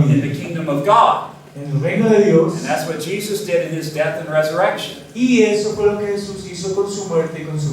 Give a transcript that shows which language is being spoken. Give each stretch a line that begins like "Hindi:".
English: in
Spanish: vida
English: the kingdom of God.
Spanish: en el reino de Dios.
English: And that's what Jesus did in his death and resurrection.
Spanish: Y eso fue lo que Jesús hizo con su muerte y con su